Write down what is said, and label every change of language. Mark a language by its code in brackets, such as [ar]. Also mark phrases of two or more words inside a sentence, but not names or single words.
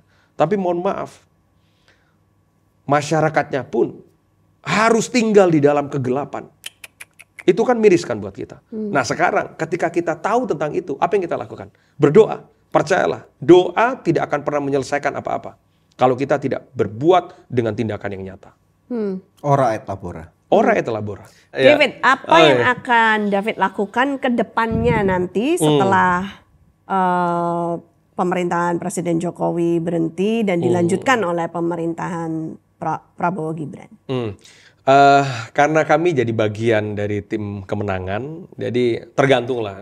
[id] Tapi mohon maaf, masyarakatnya pun harus tinggal di dalam kegelapan. Itu kan miris kan buat kita. Nah sekarang ketika kita tahu tentang itu, apa yang kita lakukan? Berdoa. Percayalah, doa tidak akan pernah menyelesaikan apa-apa kalau kita tidak berbuat dengan tindakan yang nyata. [la] Ora et labora. Ora et labora. [id] David, apa yang akan David lakukan ke depannya nanti setelah pemerintahan Presiden Jokowi berhenti dan dilanjutkan oleh pemerintahan Prabowo Gibran? Karena kami jadi bagian dari tim kemenangan, jadi tergantung lah.